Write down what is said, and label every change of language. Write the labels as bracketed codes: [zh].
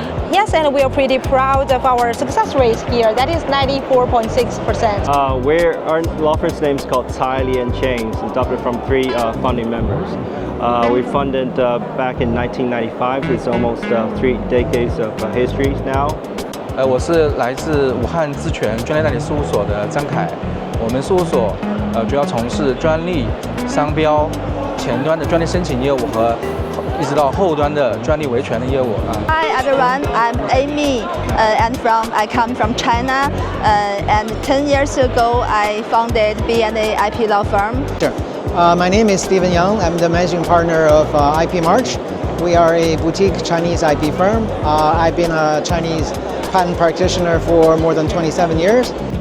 [en] Yes, and we are pretty proud of our success rate here. That is 94.6%. Our law firm's name is called Cathy Li and Chains, adopted from 3 founding members. We funded back in 1995. It's almost 3 decades of history now. [zh] 我是来自武汉智权专利代理事务所的张凯。我们事务所主要从事专利、商标、前端的专利申请业务和一直到后端的专利维权的业务。 [en] Hi everyone, I'm Amy, and I come from China. And 10 years ago, I founded B&A IP law firm. Sure. My name is Stephen Young. I'm the managing partner of IP March. We are a boutique Chinese IP firm. I've been a Chinese patent practitioner for more than 27 years.